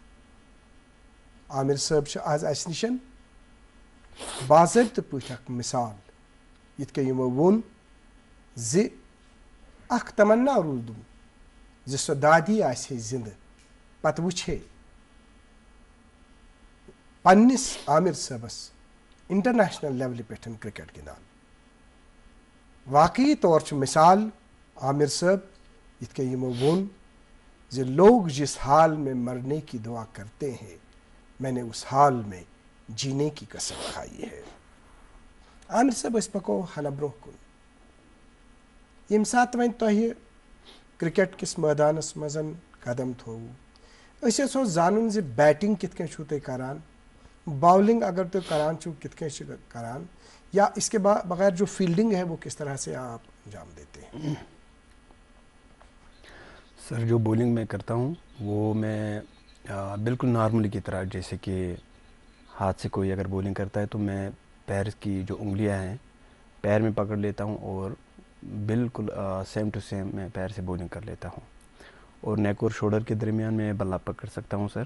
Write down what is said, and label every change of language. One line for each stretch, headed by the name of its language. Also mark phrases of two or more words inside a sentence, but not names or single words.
Kashmiri: عامر صٲب چھِ آز اسہِ نِش باضٲبطہٕ پٲٹھۍ اکھ مثال، یِتھ کٔنۍ یِمو ووٚن زِ اکھ تمنا روٗدُم زِ سۄ دادی آسہِ ہے زِندٕ، پتہٕ وٕچھ ہے پننس عامر صٲبس انٹرنیشنل لیولہِ پٮ۪ٹھ کرکٹ گِنٛدان. واقعی طور چھُ مثال عامر صٲب، یِتھ کٔنۍ یِمو ووٚن زِ
Urdu: لوگ جس حال میں مرنے کی دعا کرتے ہیں میں نے اس حال میں جینے کی قسم کھائی ہے.
Kashmiri: عامر صٲب أسۍ پکو ہنا برونٛہہ کُن. ییٚمہِ ساتہٕ وۄنۍ تۄہہِ کرکٹ کس میدانس مزن قدم تھو اس یژھو زانن زِ بیٹنگ کت کن چھو تُہۍ کران باؤلنگ اگر تُہۍ کران چھو کت کن چھِ کران یا
Urdu: اس کے بغیر جو فیلڈنگ ہے وہ کس طرح سے آپ انجام دیتے ہیں؟ سر جو بولنگ میں کرتا ہوں وہ میں بالکل نارملی کی طرح، جیسے کہ ہاتھ سے کوئی اگر بولنگ کرتا ہے تو میں پیر کی جو انگلیاں ہیں پیر میں پکڑ لیتا ہوں اور بالکل
English: same to same
Urdu: میں پیر سے بولنگ کر لیتا ہوں، اور نیک اور شولڈر کے درمیان میں بلہ پکڑ سکتا ہوں سر.